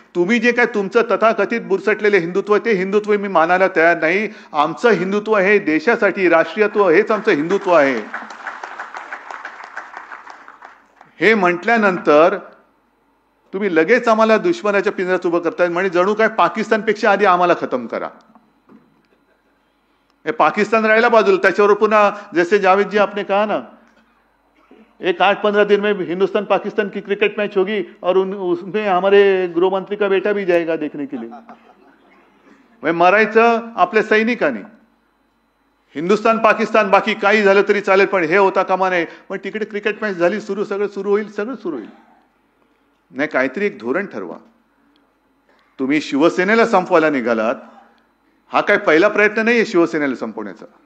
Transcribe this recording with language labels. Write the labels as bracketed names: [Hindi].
[Marathi] तुम्ही जे काय तुमचं तथाकथित बुरसटलेले हिंदुत्व, ते हिंदुत्व मी मानायला तयार नाही. आमचं हिंदुत्व हे देशासाठी, राष्ट्रीयत्व हेच आमचं हिंदुत्व आहे. हे म्हटल्यानंतर तुम्ही लगेच आम्हाला दुश्मनाच्या पिंजऱ्यात उभं करताय. म्हणजे जणू काय पाकिस्तानपेक्षा आधी आम्हाला खतम करा. हे पाकिस्तान राहिला बाजूला, त्याच्यावर पुन्हा [Hindi] जैसे जावेद जी आपने कहा ना, एक 8-15 दिन में हिंदुस्तान पाकिस्तान की क्रिकेट मैच होगी और उसमें हमारे गृह मंत्री का बेटा भी जाएगा देखने के लिए. [Marathi] मरायचं आपल्या सैनिकांनी. हिंदुस्तान पाकिस्तान बाकी काही झालं तरी चालेल, पण हे होता कामा नये. पण तिकडे क्रिकेट मॅच झाली, सगळं सुरू होईल. नाही, काहीतरी एक धोरण ठरवा. तुम्ही शिवसेनेला संपवायला निघालात, हा काय पहिला प्रयत्न नाहीये शिवसेनेला संपवण्याचा.